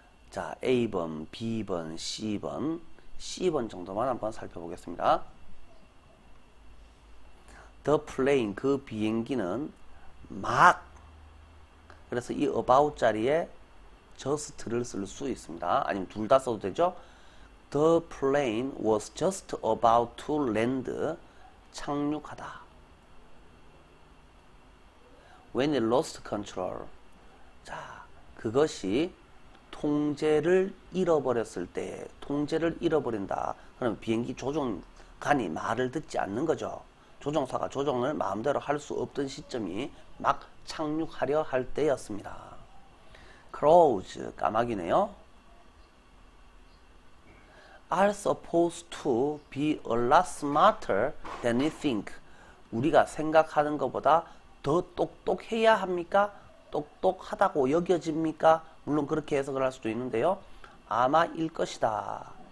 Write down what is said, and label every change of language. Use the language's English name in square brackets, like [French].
[Korean] 자, A번, B번, C번 정도만 한번 살펴보겠습니다. [English] The plane, [Korean] 그 비행기는 막 그래서 이 about 자리에 just를 쓸 수 있습니다. 아니면 둘 다 써도 되죠. [English] The plane was just about to land. [Korean] 착륙하다. [English] When it lost control. [Korean] 자, 그것이 통제를 잃어버렸을 때, 통제를 잃어버린다. 그럼 비행기 조종관이 말을 듣지 않는 거죠. 조종사가 조종을 마음대로 할 수 없던 시점이 막 착륙하려 할 때였습니다. Crows, 까마귀네요. [English] are supposed to be a lot smarter than we think. [Korean] 우리가 생각하는 것보다 더 똑똑해야 합니까? 똑똑하다고 여겨집니까? 물론 그렇게 해석을 할 수도 있는데요. 아마 일 것이다.